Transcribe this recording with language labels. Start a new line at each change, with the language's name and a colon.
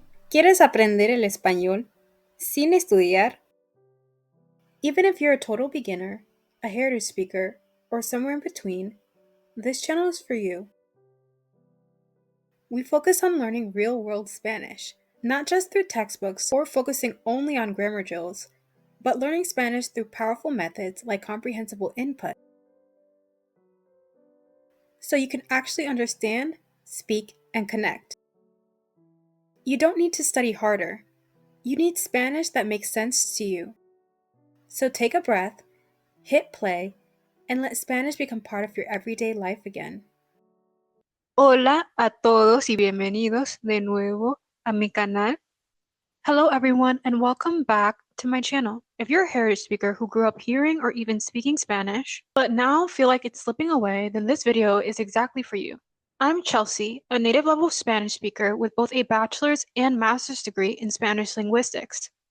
Spanish: ¿Quieres aprender el español sin estudiar?
English: Even if you're a total beginner, a heritage speaker, or somewhere in between, this channel is for you. We focus on learning real-world Spanish, not just through textbooks or focusing only on grammar drills, but learning Spanish through powerful methods like comprehensible input, so you can actually understand, speak, and connect. You don't need to study harder. You need Spanish that makes sense to you. So take a breath, hit play, and let Spanish become part of your everyday life again.
Spanish: Hola a todos y bienvenidos de nuevo a mi canal.
English: Hello everyone and welcome back to my channel. If you're a heritage speaker who grew up hearing or even speaking Spanish, but now feel like it's slipping away, then this video is exactly for you. I'm Chelsea, a native level Spanish speaker with both a bachelor's and master's degree in Spanish linguistics.